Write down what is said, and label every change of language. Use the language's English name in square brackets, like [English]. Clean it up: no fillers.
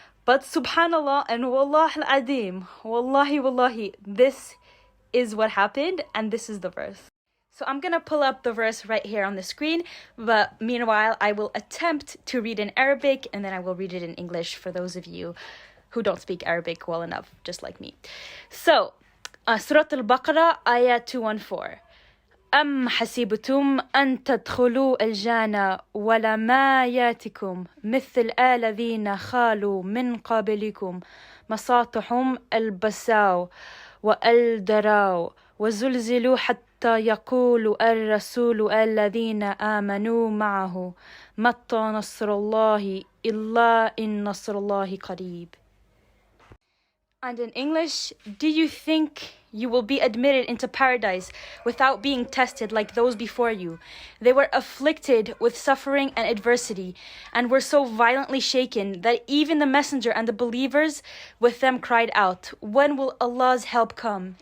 [English] But subhanallah and wallah al-adim, wallahi, this is what happened, and this is the verse. So I'm going to pull up the verse right here on the screen, but meanwhile, I will attempt to read in Arabic, and then I will read it in English for those of you who don't speak Arabic well enough, just like me. So, Surah Al-Baqarah, Ayah 214. [Arabic] أم حسبتم أن تدخلوا الجنة ولما ياتكم مثل الذين خالوا من قبلكم مصاتهم البساو والدراو وزلزلوا حتى حتى يقول الرسول الذين آمنوا معه متى نصر الله إلا إن نصر الله قريب. [English] And in English, do you think you will be admitted into paradise without being tested like those before you? They were afflicted with suffering and adversity, and were so violently shaken that even the messenger and the believers with them cried out, "When will Allah's help come?